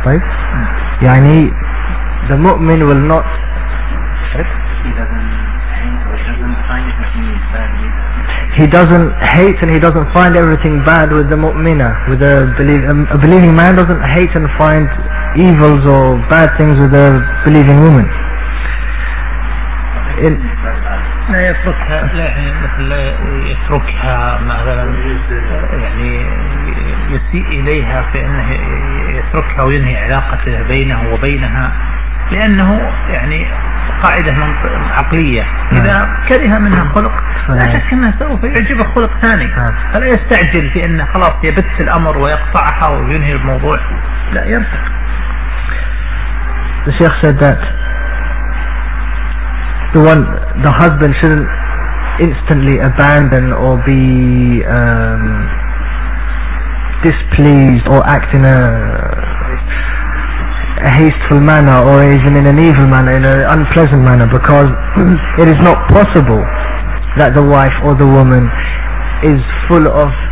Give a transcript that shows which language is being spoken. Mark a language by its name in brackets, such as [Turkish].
[Arabic] طيب يعني [English] the مؤمن will not he doesn't hate and he doesn't find everything bad with the مؤمنة, with a believing man doesn't hate and find evils or bad things with a believing woman. [Arabic] لا يتركها، لا مثل يتركها مثلا يعني يسيء إليها في أنه يتركها وينهي علاقة بينه وبينها، لأنه يعني قاعدة عقلية إذا كره منها خلق لا شك أنه سوف يعجبه خلق ثاني، فلا يستعجل في أنه خلاص يبث الأمر ويقطعها وينهي الموضوع، لا يرتق. [English] الشيخ said that the one, the husband shouldn't instantly abandon or be displeased or act in a hasteful manner or even in an evil manner, in an unpleasant manner, because it is not possible that the wife or the woman is full of